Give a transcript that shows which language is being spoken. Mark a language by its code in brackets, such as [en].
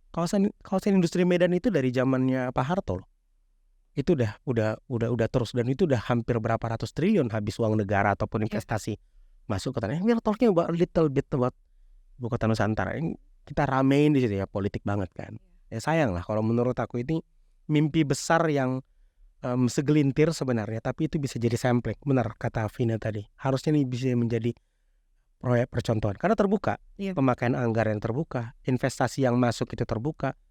[id] kawasan industri Medan itu dari zamannya Pak Harto loh. Itu udah terus, dan itu udah hampir berapa ratus triliun habis uang negara ataupun investasi masuk ke tanah. [en] We are talking about a little bit about Ibu Kota Nusantara. [id] Ini kita ramein di situ ya, politik banget kan. Ya sayang lah kalau menurut aku ini mimpi besar yang segelintir sebenarnya, tapi itu bisa jadi sampling. Benar kata Vina tadi, harusnya ini bisa menjadi proyek percontohan karena terbuka. Pemakaian anggaran yang terbuka, investasi yang masuk itu terbuka.